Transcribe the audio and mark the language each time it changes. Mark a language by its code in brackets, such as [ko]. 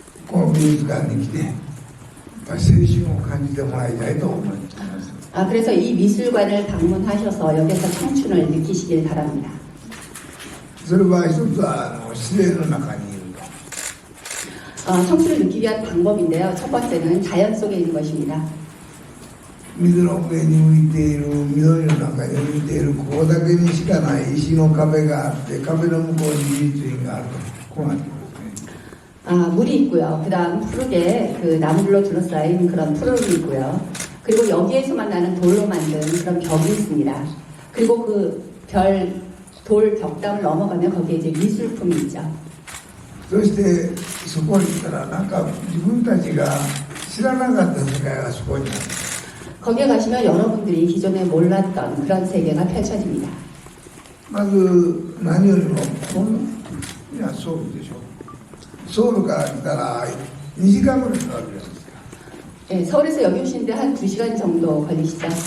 [ja] この美術館に来てやっぱり青春を感じてもらいたいと思います。 [ko] 그래서 이 미술관을 방문하셔서 여기서 청춘을 느끼시길 바랍니다. [ja] それは一つは自然の中にいると。 [ko] 청춘을 느끼기 위한 방법인데요. 첫 번째는 자연 속에 있는 것입니다. [ja] 水の上に浮いている緑の中に浮いているここだけにしかない石の壁があって壁の向こうに美術院があるとこうなってますね。 [ko] 물이 있고요. 그 다음 푸르게 그 나무들로 둘러싸인 그런 푸르름이 있고요. 그리고 여기에서만 나는 돌로 만든 그런 벽이 있습니다. 그리고 그 돌 벽담을 넘어가면 거기에 이제 미술품이 있죠. [ja] そしてそこに行ったらなんか自分たちが知らなかった世界がそこにある。 [ko] 거기에 가시면 여러분들이 기존에 몰랐던 그런 세계가 펼쳐집니다. [ja] まず何よりもいやソウルでしょ。ソウルから来たら2時間ぐらいかかるんですよ。 [ko] 네, 서울에서 여기 오시는데 한 2시간 정도 걸리시죠?